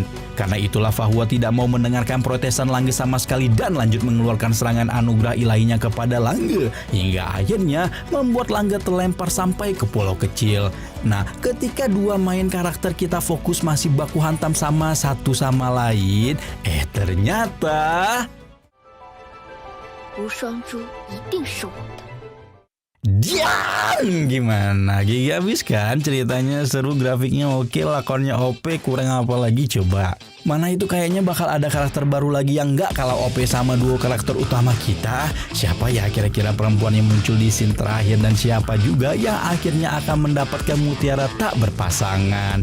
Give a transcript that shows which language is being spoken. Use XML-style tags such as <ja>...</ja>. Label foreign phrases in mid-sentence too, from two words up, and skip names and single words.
<id>Karena itulah Fahua tidak mau mendengarkan protesan Langge sama sekali dan lanjut mengeluarkan serangan anugerah ilahinya kepada Langge. Hingga akhirnya membuat Langge terlempar sampai ke pulau kecil. Nah, ketika dua main karakter kita fokus masih baku hantam sama satu sama lain, ternyata</id> <zh>无双珠一定是我的。</zh> <id>Diam! Gimana? Gigi habis kan ceritanya, seru, grafiknya oke, lakonnya OP, kurang apa lagi coba? Mana itu kayaknya bakal ada karakter baru lagi yang nggak kalah OP sama duo karakter utama kita. Siapa ya kira-kira perempuan yang muncul di scene terakhir dan siapa juga yang akhirnya akan mendapatkan mutiara tak berpasangan?</id>